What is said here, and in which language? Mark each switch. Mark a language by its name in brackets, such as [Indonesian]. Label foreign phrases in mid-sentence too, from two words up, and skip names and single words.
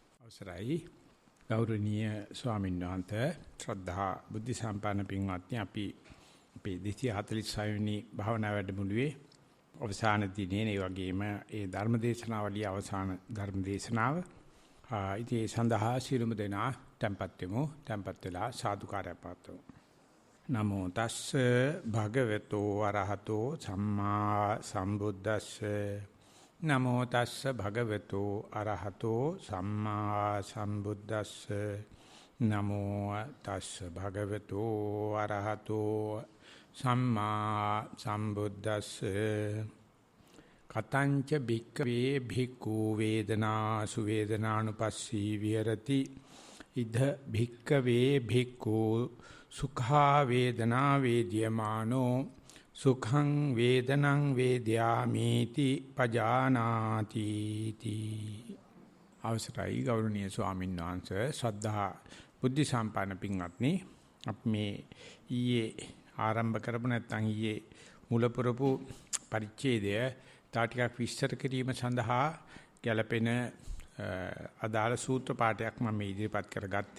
[Sinhala] අවසරයි ගෞරවනීය ස්වාමීන් වහන්සේ ශ්‍රද්ධා බුද්ධ සම්පන්න පින්වත්නි අපි 246 වෙනි භාවනා වැඩමුළුවේ අවසාන දිනේ මේ වගේම ඒ ධර්ම දේශනාවලිය අවසාන ධර්ම දේශනාව ඉතින් ඒ සඳහා ශිරුම දෙනා tempත් වෙමු tempත් වෙලා සාදුකාරය පාත්වමු [Pali] නමෝ තස්ස භගවතෝ අරහතෝ සම්මා සම්බුද්දස්සේ නමෝ තස්ස භගවතු අරහතෝ සම්මා සම්බුද්දස්ස නමෝ තස්ස භගවතු අරහතෝ සම්මා සම්බුද්දස්ස කතංච භික්ඛවේ භික්ඛු වේදනා සුවේදනානුපස්සී විහෙරති ඉද භික්ඛවේ භික්ඛු සුඛා වේදනා වේද්‍යමානෝ සුඛං වේදනං වේද්‍යාමීති පජානාති තී [Sinhala] අවසරයි ගෞරවනීය ස්වාමීන් වහන්සේ ශ්‍රද්ධා බුද්ධ සම්පන්න පින්වත්නි අපි මේ ඊයේ ආරම්භ කරපු නැත්නම් ඊයේ මුල පුරපු පරිච්ඡේදය තා ටිකක් විස්තර කිරීම සඳහා ගැලපෙන අදාළ සූත්‍ර පාඨයක් මම ඉදිරිපත් කරගත්තේ.